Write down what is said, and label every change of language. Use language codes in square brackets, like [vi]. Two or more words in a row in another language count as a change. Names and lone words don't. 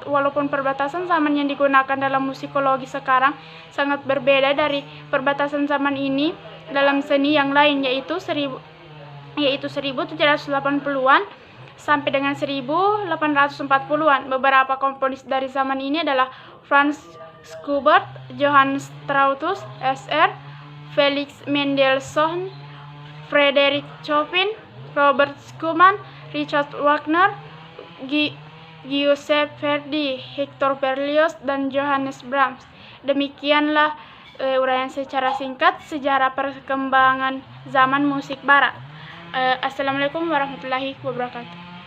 [id] Walaupun perbatasan zaman yang digunakan dalam musikologi sekarang sangat berbeda dari perbatasan zaman ini dalam seni yang lain, yaitu 1780-an sampai dengan 1840-an. Beberapa komponis dari zaman ini adalah Franz Schubert, Johann Strauss, Sr., Felix Mendelssohn, Frederick Chopin, Robert Schumann, Richard Wagner, Giuseppe Verdi, Hector Berlioz, dan Johannes Brahms. Demikianlah uraian secara singkat sejarah perkembangan zaman musik barat. [ar] السلام عليكم ورحمة الله وبركاته.